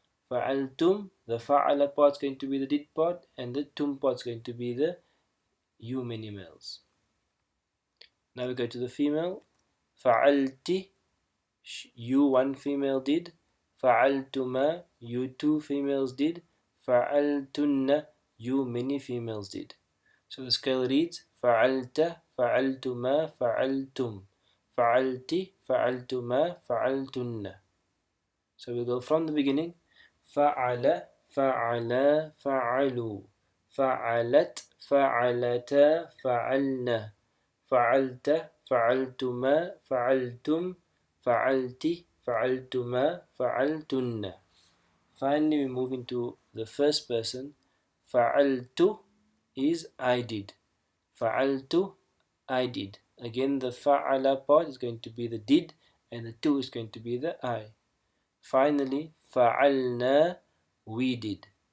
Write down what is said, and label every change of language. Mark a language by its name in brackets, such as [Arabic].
[English] Fa'altum, the fa'ala part is going to be the did part, and the tum part is going to be the you many males. Now we go to the female. Fa'alti, you one female did. Fa'altuma, you two females did. Fa'altunna, you many females did. So the scale reads [Arabic] فعلت, فعلتما, فعلتم, فعلت, فعلتما, فعلتن. [English] So we go from the beginning. [Arabic] فعل, فعلا, فعلوا, فعلت, فعلتا, فعلنا, فعلت, فعلتما, فعلتم, فعلت, فعلتما, فعلتن. [English] Finally, we move into the first person. فعلت is I did. Fa'altu, I did. Again, the fa'ala part is going to be the did, and the tu is going to be the I. Finally, fa'alna, we did.